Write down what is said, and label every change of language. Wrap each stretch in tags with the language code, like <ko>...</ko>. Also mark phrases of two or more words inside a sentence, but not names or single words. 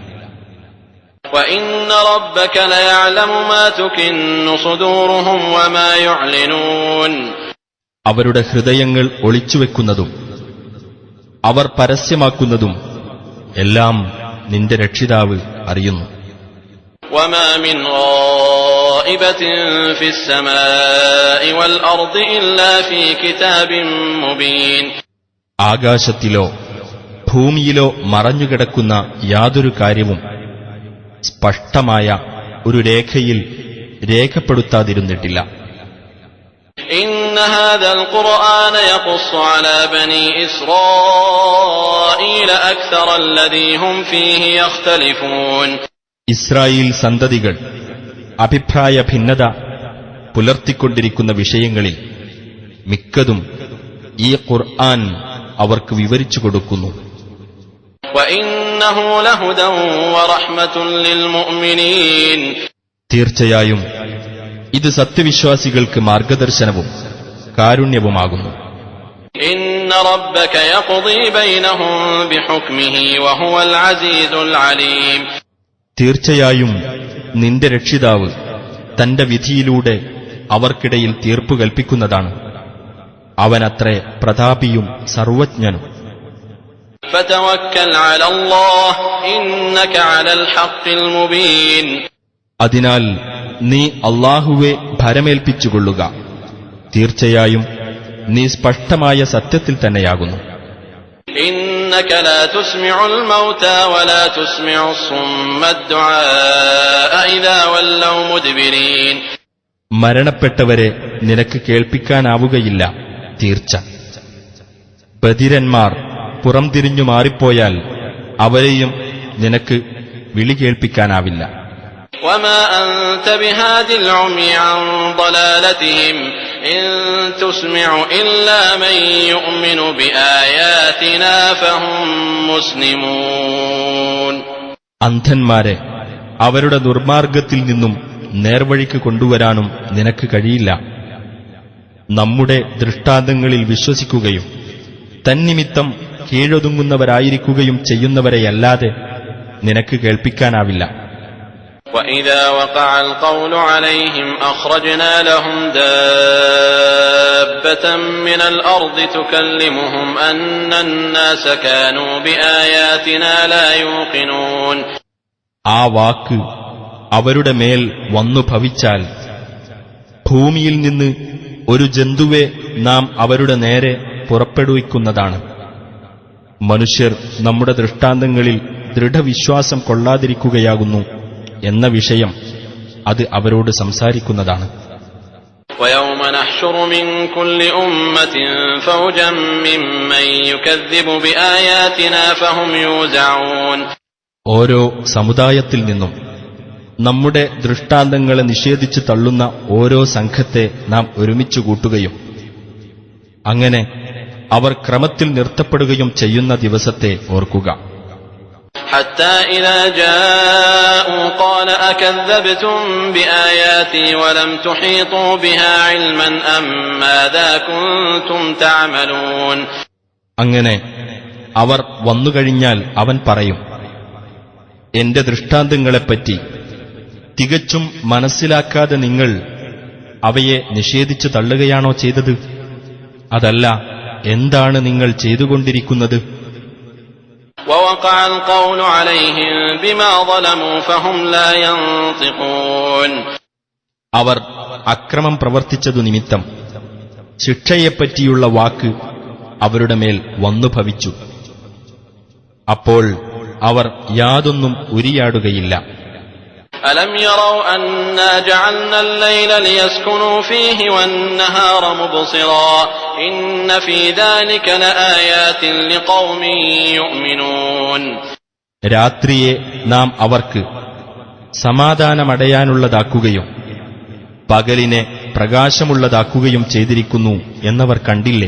<ar>وإن ربك ليعلم ما تكن صدورهم وما يعلنون.</ar> <ml>അവരുടെ ഹൃദയങ്ങൾ ഒളിച്ചുവെക്കുന്നതും അവർ പരസ്യമാക്കുന്നതും എല്ലാം നിന്റെ രക്ഷിതാവ് അറിയുന്നു.</ml> <ar>وما من غائبة في السماء والأرض إلا في كتاب مبين.</ar> <ml>ആകാശത്തിലോ ഭൂമിയിലോ മറഞ്ഞുകിടക്കുന്ന യാതൊരു കാര്യവും സ്പഷ്ടമായ ഒരു രേഖയിൽ രേഖപ്പെടുത്താതിരുന്നിട്ടില്ല.</ml> <ar>إن هذا القرآن يقص على بني إسرائيل أكثر الذي هم فيه يختلفون.</ar> <ml>ഇസ്രായേൽ സന്തതികൾ അഭിപ്രായ ഭിന്നത പുലർത്തിക്കൊണ്ടിരിക്കുന്ന വിഷയങ്ങളിൽ മിക്കതും ഈ ഖുർആൻ അവർക്ക് വിവരിച്ചു കൊടുക്കുന്നു.</ml> <ar>وإن وإنه لهدى ورحمة للمؤمنين.</ar> <ml>തീർച്ചയായും ഇത് സത്യവിശ്വാസികൾക്ക് മാർഗദർശനവും കാരുണ്യവുമാകുന്നു.</ml> <ar>إن ربك يقضي بينهم بحكمه وهو العزيز العليم.</ar> <ml>തീർച്ചയായും നിന്റെ രക്ഷിതാവ് തന്റെ വിധിയിലൂടെ അവർക്കിടയിൽ തീർപ്പു കൽപ്പിക്കുന്നതാണ്. അവനത്രേ പ്രതാപിയും സർവജ്ഞനും.</ml> <ar>فتوكل على الله إنك على الحق المبين.</ar> <ml>അതിനാൽ നീ അല്ലാഹുവെ ഭരമേൽപ്പിച്ചുകൊള്ളുക. തീർച്ചയായും നീ സ്പഷ്ടമായ സത്യത്തിൽ തന്നെയാകുന്നു.</ml> <ar>إنك لا تسمع الموتى ولا تسمع الصم الدعاء إذا ولوا مدبرين.</ar> <ml>മരണപ്പെട്ടവരെ നിനക്ക് കേൾപ്പിക്കാനാവുകയില്ല. തീർച്ച ബധിരന്മാർ പുറംതിരിഞ്ഞു മാറിപ്പോയാൽ അവരെയും നിനക്ക് വിളി കേൾപ്പിക്കാനാവില്ല.</ml> <ar>وما أنت بهاد العمي عن ضلالتهم إن تسمع إلا من يؤمن بآياتنا فهم مسلمون.</ar> <ml>അന്ധന്മാരെ അവരുടെ ദുർമാർഗത്തിൽ നിന്നും നേർവഴിക്ക് കൊണ്ടുവരാനും നിനക്ക് കഴിയില്ല. നമ്മുടെ ദൃഷ്ടാന്തങ്ങളിൽ വിശ്വസിക്കുകയും തന്നിമിത്തം കീഴൊതുങ്ങുന്നവരായിരിക്കുകയും ചെയ്യുന്നവരെയല്ലാതെ നിനക്ക് കേൾപ്പിക്കാനാവില്ല.</ml> <ar>وإذا وقع القول عليهم أخرجنا لهم دابة من الأرض تكلمهم أن الناس كانوا بآياتنا لا يوقنون.</ar> <ml>ആ വാക്ക് അവരുടെ മേൽ വന്നു ഭവിച്ചാൽ ഭൂമിയിൽ നിന്ന് ഒരു ജന്തുവെ നാം അവരുടെ നേരെ പുറപ്പെടുവിക്കുന്നതാണ്. മനുഷ്യർ നമ്മുടെ ദൃഷ്ടാന്തങ്ങളിൽ ദൃഢവിശ്വാസം കൊള്ളാതിരിക്കുകയാകുന്നു എന്ന വിഷയം അത് അവരോട് സംസാരിക്കുന്നതാണ്.</ml> <ar>ويوم نحشر من كل أمة فوجا ممن يكذب بآياتنا فهم يوزعون.</ar> <ml>ഓരോ സമുദായത്തിൽ നിന്നും നമ്മുടെ ദൃഷ്ടാന്തങ്ങളെ നിഷേധിച്ചു തള്ളുന്ന ഓരോ സംഘത്തെ നാം ഒരുമിച്ചു കൂട്ടുകയും അങ്ങനെ അവർ ക്രമത്തിൽ നിർത്തപ്പെടുകയും ചെയ്യുന്ന ദിവസത്തെ ഓർക്കുക.</ml> <ar>حتى إذا جاءوا قال أكذبتم بآياتي ولم تحيطوا بها علما أم ماذا كنتم تعملون.</ar> <ml>അങ്ങനെ അവർ വന്നുകഴിഞ്ഞാൽ അവൻ പറയും, എന്റെ ദൃഷ്ടാന്തങ്ങളെപ്പറ്റി തികച്ചും മനസ്സിലാക്കാതെ നിങ്ങൾ അവയെ നിഷേധിച്ചു തള്ളുകയാണോ ചെയ്തത്? അതല്ല, എന്താണ് നിങ്ങൾ ചെയ്തുകൊണ്ടിരിക്കുന്നത്?</ml> <ar>ووقع القول عليهم بما ظلموا فهم لا ينطقون.</ar> <ml>അവർ അക്രമം പ്രവർത്തിച്ചതു നിമിത്തം ശിക്ഷയെപ്പറ്റിയുള്ള വാക്ക് അവരുടെ മേൽ വന്നു ഭവിച്ചു. അപ്പോൾ അവർ യാതൊന്നും ഉരിയാടുകയില്ല.</ml> <ar>ألم يروا أنا جعلنا الليل ليسكنوا فيه والنهار مبصرا إن في ذلك لآيات لقوم يؤمنون.</ar> <ml>രാത്രിയെ നാം അവർക്ക് സമാധാനമടയാനുള്ളതാക്കുകയും പകലിനെ പ്രകാശമുള്ളതാക്കുകയും ചെയ്തിരിക്കുന്നു എന്നവർ കണ്ടില്ലേ?</ml>